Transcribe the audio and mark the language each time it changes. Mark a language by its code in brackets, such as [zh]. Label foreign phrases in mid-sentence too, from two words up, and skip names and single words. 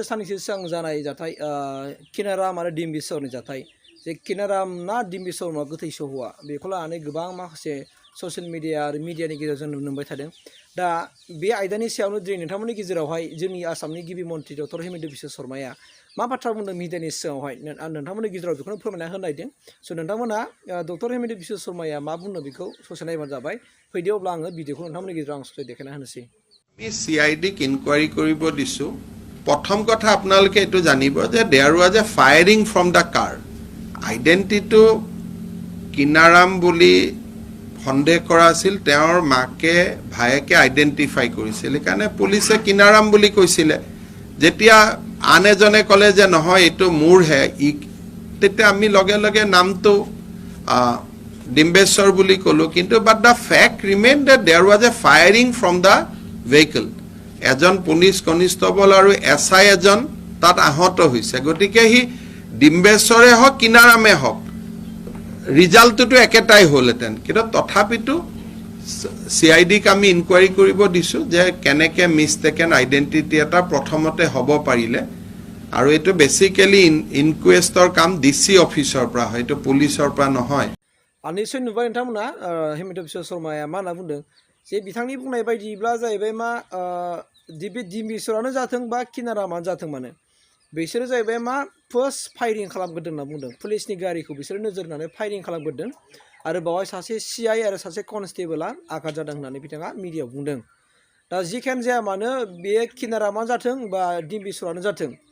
[brx] साननैसो सिगां जानाय जाथाय किनाराम आरो डिम्बिसरनि जाथाय जे किनाराम ना डिम्बिसर मा गोथै सहआ बेखौ लानानै गोबां माखासे [en] social media [brx] आरो मिडियानि गेजेरजों नुनो मोनबाय थादों दा बे आयदानि सायावनो दिनै नोंथांमोननि गेजेरावहाय जोंनि आसामनि गिबि मन्थ्रि डक्टर हिमेन्त बिश्व शर्माया मा बाथ्रा बुंदों मिडियानि सिगाङावहाय आं नोंथांमोननि गेजेराव बेखौनो फोरमायना होनो नागिरदों स' नोंथांमोना डक्टर हिमेन्त बिश्व शर्माया मा बुंदों बेखौ ससे नायबानो जाबाय फैदो अब्ला आङो भिडिअखौ नोंथांमोननि गेजेराव आं ससे देखायना होनोसै [as] আমি CIDক ইনকুৱাৰী কৰিব দিছো প্ৰথম কথা আপোনালোকে এটো জানিব যে [en] there was a firing from the car [as] আইডেন্টিটিটো কিনাৰাম বুলি সন্দেহ কৰা আছিল তেওঁৰ মাকে ভায়েকে আইডেন্টিফাই কৰিছিল কাৰণে পুলিচে কিনাৰাম বুলি কৈছিল যেতিয়া আন এজনে ক'লে যে নহয় এটো মোৰ হে তেতিয়া আমি লগে লগে নামটো Dimbeswar বুলি কলো কিন্তু [en] but the fact remain that there was a firing from the vehicle [as] এজন পুলিশ কনস্টেবল আৰু এসআই এজন তাত আহত হৈছে গতিকে হি ডিম্বেশ্বৰে হক কিনাৰামে হক ৰিজাল্টটো একেটাই হলতেন কিন্তু তথাপিতো সিআইডিক আমি ইনকুৱাৰী কৰিব দিছো যে কেনেকে [en] mistaken identity [as] এটা প্ৰথমতে হ'ব পাৰিলে আৰু এটো বেসিক্যালি ইনকুৱেষ্টৰ কাম ডিসি অফিচৰ পৰা হয় এটো পুলিচৰ পৰা নহয় [brx] নিশ্চয় নুबाय नोंथांमोना हिमेन्त बिश्व शर्माया मा होनना बुंदों जे बिथांनि बुंनाय बायदिब्ला जाहैबाय मा डिम्बिसरानो जाथों बा किनारामानो जाथों माने बिसोरो जाहैबाय मा [en] first firing [brx] खालामग्रोदों होनना बुंदों पुलिसनि गारिखौ बिसोरो नोजोर होनानै फायरिं खालामग्रोदों आरो बावहाय सासे सिआइ आरो सासे कनस्टेबला आघात जादों होननानै बिथाङा मिडियायाव बुंदों दा जिखियानो जाया मानो बे किनारामानो जाथों बा डिम्बिसरानो जाथों